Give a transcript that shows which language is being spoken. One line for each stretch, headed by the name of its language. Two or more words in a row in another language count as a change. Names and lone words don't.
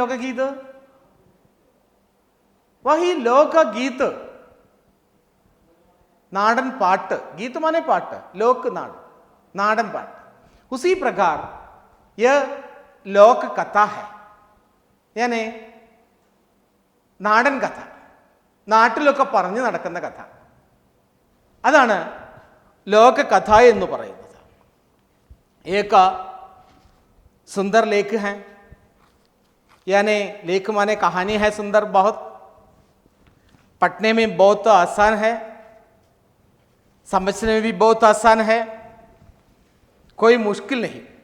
Hindi: लोक गीत वही लोक गीत,
Malayalam: നാടൻ പാട്ട്।
Hindi: गीत माने पाट, लोक नाड,
Malayalam: നാടൻ പാട്ട്।
Hindi: उसी प्रकार यह लोक कथा है, यानी
Malayalam: നാടൻ കഥ, നാട്ടിലൊക്കെ പറഞ്ഞു നടക്കുന്ന കഥ. അതാണ് ലോകകഥ എന്ന് പറയുന്നത്.
Hindi: एक सुंदर लेख है, यानी लेख माने कहानी है सुंदर बहुत, पढ़ने में बहुत आसान है, समझने में भी बहुत आसान है, कोई मुश्किल नहीं।